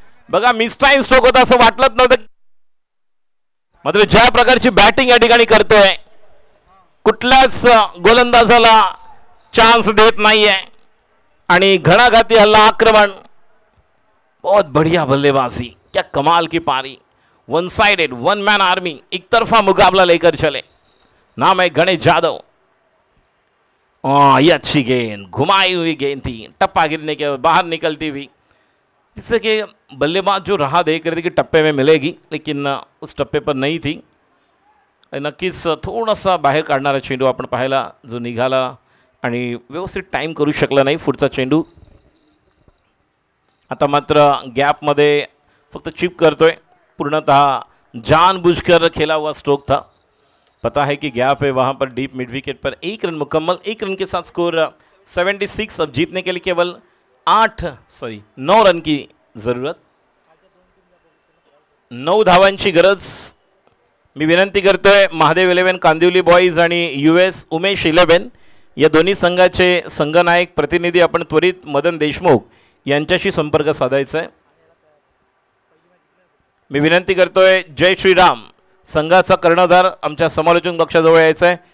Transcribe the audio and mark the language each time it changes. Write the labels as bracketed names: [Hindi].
[Marathi] बघा, miss time stroke होता असं वाटलंच नव्हतं, मात्र ज्या प्रकारची बॅटिंग या ठिकाणी करतोय, कुठल्याच गोलंदाजाला चांस देत नाहीये, आणि घणाघाती हल्ला, आक्रमण, [Hindi] बहुत बढ़िया बल्लेबाजी, क्या कमाल की पारी। [English] 1 sided 1 man army, [Hindi] एक तरफा मुकाबला लेकर चले। नाम है गणेश जाधव। ये अच्छी गेंद, घुमाई हुई गेंद थी, टप्पा गिरने के बाहर निकलती हुई, जिससे कि बल्लेबाज जो राह देख रहे थे कि टप्पे में मिलेगी, लेकिन उस टप्पे पर नहीं थी। [Marathi] नक्कीच थोडासा बाहेर काढणारा चेंडू आपण पाहिला, जो निघाला आणि व्यवस्थित टाइम करू शकला नाही पुढचा चेंडू। आता मात्र गॅपमध्ये फक्त चिप करतोय, [Hindi] पूर्णतः जानबूझकर खेला हुआ स्ट्रोक था। पता है कि गैप है वहाँ पर डीप मिड विकेट पर। 1 रन मुकम्मल, 1 रन के साथ स्कोर 76। अब जीतने के लिए केवल 9 रन की ज़रूरत। [Marathi] 9 धावांची गरज। मी विनंती करतोय महादेव 11 कांदिवली बॉईज आणि US उमेश 11 या दोन्ही संघाचे संघनायक प्रतिनिधी आपण त्वरित मदन देशमुख यांच्याशी संपर्क साधायचा आहे. मी विनंती करतोय जय श्रीराम संघाचा कर्णधार आमच्या समालोचन कक्षाजवळ यायचा आहे.